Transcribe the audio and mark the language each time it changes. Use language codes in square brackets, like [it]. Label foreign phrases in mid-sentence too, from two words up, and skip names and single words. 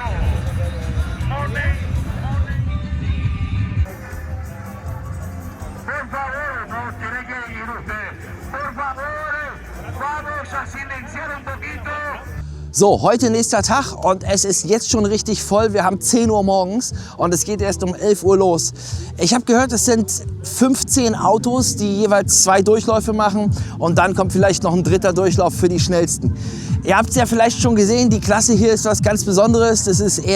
[es] Money. Por favor, no tiene que ir usted. Por favor, vamos a silenciar un poquito. [de] So, heute nächster Tag und es ist jetzt schon richtig voll. Wir haben 10 Uhr morgens und es geht erst um 11 Uhr los. Ich habe gehört, es sind 15 Autos, die jeweils 2 Durchläufe machen und dann kommt vielleicht noch ein 3. Durchlauf für die schnellsten. Ihr habt es ja vielleicht schon gesehen, die Klasse hier ist was ganz Besonderes.